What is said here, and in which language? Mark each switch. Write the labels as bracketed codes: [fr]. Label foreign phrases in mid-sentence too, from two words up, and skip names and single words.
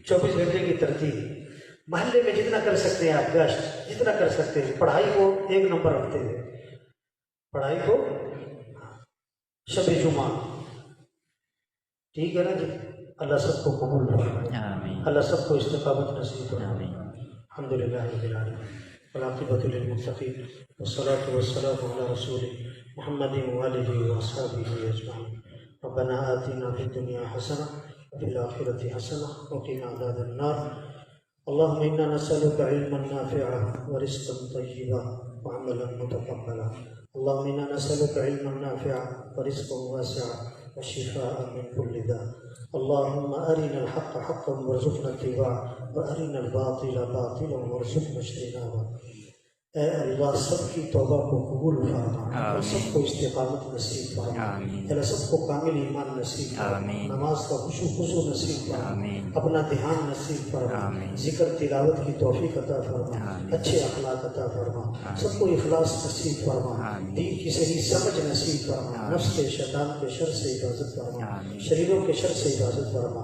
[hi] 24 घंटे की तरतीब, महल्ले में जितना कर सकते हैं आप, गश्त जितना कर सकते हैं, पढ़ाई को 1 नंबर रखते हुए, पढ़ाई को, शब जुमा, ठीक है ना जी। अल्लाह सबको कबूल फरमाए, आमीन अल्लाह सबको इस्तिकामत नसीब फरमाए। आमीन। [ar] الحمد لله رب العالمين والعاقبة للمتقين والصلاة والسلام على رسول الله محمد وآله وأصحابه أجمعين. ربنا آتنا في الدنيا حسنة وفي الآخرة حسنة وقنا عذاب النار. اللهم إنا نسألك علما نافعا ورزقا طيبا وعملا متقبلا. اللهم إنا نسألك علما نافعا ورزقا واسعا وشفاء من كل داء. اللهم أرنا الحق حقا وارزقنا اتباعه وأرنا الباطل باطلا وارزقنا اجتنابه. [hi] ऐ अल्लाह सबकी तौबा को कबूल फरमा और सबको इस्तिकामत नसीब फरमा, अल्लाह सबको कामिल ईमान नसीब फरमा, नमाज का खुशू नसीब फरमा, अपना ध्यान नसीब फरमा, जिक्र तिलावत की तौफीक अता फरमा, अच्छे अखलाक अता फरमा, सबको इखलास नसीब फरमा, दीन की सही समझ नसीब फरमा, नफ्स के शैतान के शर से हिफाजत फरमा, शरीरों के शर से हिफाजत फरमा।